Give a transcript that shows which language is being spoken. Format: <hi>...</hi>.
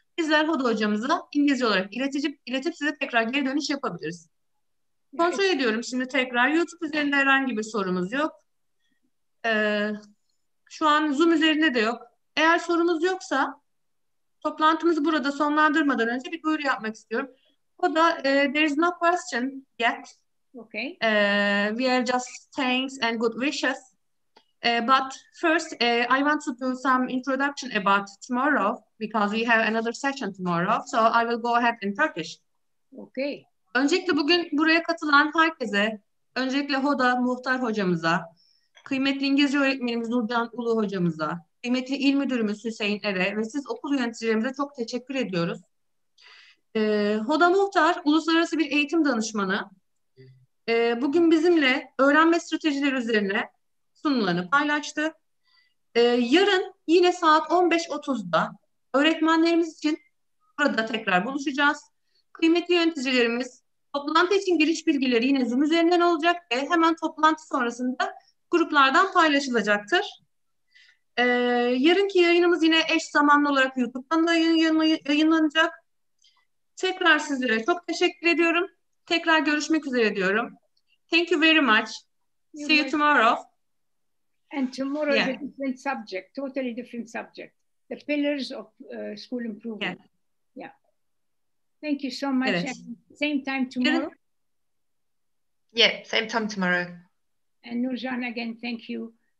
<tr>Bizler Hoda hocamıza İngilizce olarak iletip size tekrar geri dönüş yapabiliriz. Kontrol ediyorum şimdi tekrar. YouTube üzerinde herhangi bir sorumuz yok. Şu an Zoom üzerinde de yok. Eğer sorumuz yoksa toplantımızı burada sonlandırmadan önce bir duyuru yapmak istiyorum. O da</tr> <en>there is no question yet. Okay. We are just thanks and good wishes. But first, I want to do some introduction about tomorrow because we have another session tomorrow. So I will go ahead in Turkish. Okay.</en> <tr>Öncelikle bugün buraya katılan herkese, öncelikle Hoda Muhtar hocamıza, kıymetli İngilizce öğretmenimiz Nurcan Ulu hocamıza, kıymetli İl Müdürümüz Hüseyin Ere ve siz okul yöneticilerimize çok teşekkür ediyoruz. Hoda Muhtar, Uluslararası bir eğitim danışmanı. Bugün bizimle öğrenme stratejileri üzerine sunumlarını paylaştı. Yarın yine saat 15.30'da öğretmenlerimiz için burada tekrar buluşacağız. Kıymetli yöneticilerimiz, toplantı için giriş bilgileri yine Zoom üzerinden olacak ve hemen toplantı sonrasında gruplardan paylaşılacaktır. Yarınki yayınımız yine eş zamanlı olarak YouTube'dan da yayınlanacak. Tekrar sizlere çok teşekkür ediyorum. Tekrar görüşmek üzere diyorum.</tr> <en>Thank you very much. See you tomorrow. And tomorrow is a different subject, totally different subject. The pillars of school improvement. Yeah. Thank you so much.</en> <tr>Evet.</tr> <en>And same time tomorrow. Yeah, same time tomorrow. And Nurjan, again, thank you.</en>